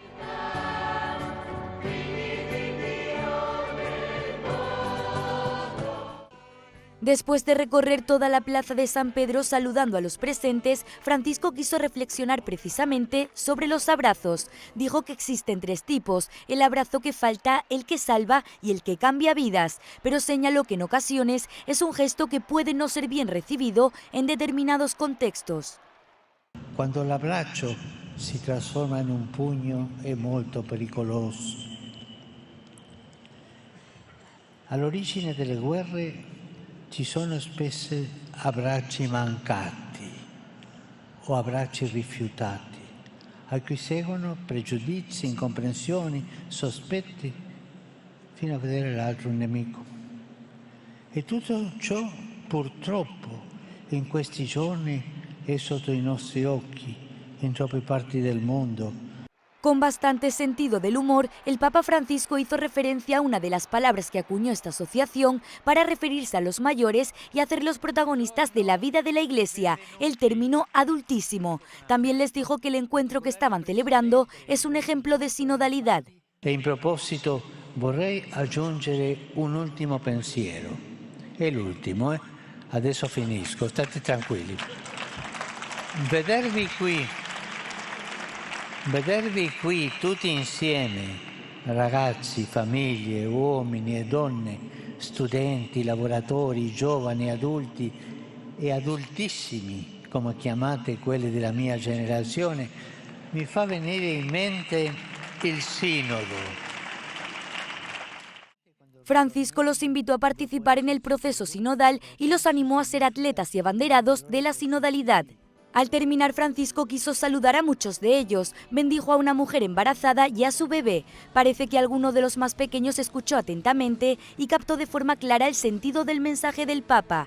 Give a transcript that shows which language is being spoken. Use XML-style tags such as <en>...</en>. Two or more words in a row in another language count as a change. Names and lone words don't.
<es>Después de recorrer toda la plaza de San Pedro saludando a los presentes, Francisco quiso reflexionar precisamente sobre los abrazos. Dijo que existen tres tipos: el abrazo que falta, el que salva y el que cambia vidas, pero señaló que en ocasiones es un gesto que puede no ser bien recibido en determinados contextos.</es> <it>Quando l'abbraccio si trasforma in un pugno è molto pericoloso. All'origine delle guerre ci sono spesso abbracci mancati o abbracci rifiutati, a cui seguono pregiudizi, incomprensioni, sospetti, fino a vedere l'altro un nemico. E tutto ciò purtroppo in questi giorni è sotto i nostri occhi, in troppe parti del mundo.</it> <es>Con bastante sentido del humor, el Papa Francisco hizo referencia a una de las palabras que acuñó esta asociación para referirse a los mayores y hacerlos protagonistas de la vida de la Iglesia, el término adultísimo. También les dijo que el encuentro que estaban celebrando es un ejemplo de sinodalidad.</es> <it>E in proposito vorrei aggiungere un ultimo pensiero. È l'ultimo, adesso finisco, state tranquilli. Vedervi qui tutti insieme, ragazzi, famiglie, uomini e donne, studenti, lavoratori, giovani, adulti e adultissimi, come chiamate quelli della mia generazione, mi fa venire in mente il Sinodo.</it> <es>Francisco los invitó a participar en el proceso sinodal y los animó a ser atletas y abanderados de la sinodalidad. Al terminar, Francisco quiso saludar a muchos de ellos, bendijo a una mujer embarazada y a su bebé. Parece que alguno de los más pequeños escuchó atentamente y captó de forma clara el sentido del mensaje del Papa.</es>